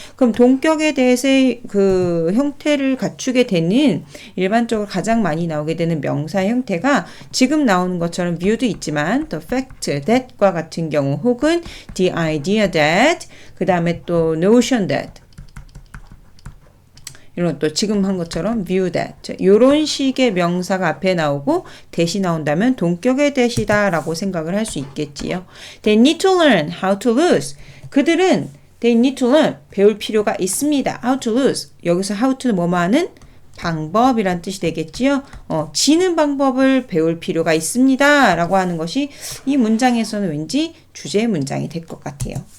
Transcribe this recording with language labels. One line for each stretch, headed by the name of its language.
Korean: 그럼 동격의 대의 그 형태를 갖추게 되는 일반적으로 가장 많이 나오게 되는 명사 형태가 지금 나오는 것처럼 view도 있지만 the fact that과 같은 경우 혹은 the idea that 그 다음에 또 notion that 이런 또 지금 한 것처럼 view that 이런 식의 명사가 앞에 나오고 대시 나온다면 동격의 대시다 라고 생각을 할 수 있겠지요.
English: They need to learn how to lose.
Korean: 그들은
English: they need to learn
Korean: 배울 필요가 있습니다.
English: How to lose.
Korean: 여기서 how to는 뭐뭐 하는 방법이란 뜻이 되겠지요. 지는 방법을 배울 필요가 있습니다 라고 하는 것이 이 문장에서는 왠지 주제 문장이 될 것 같아요.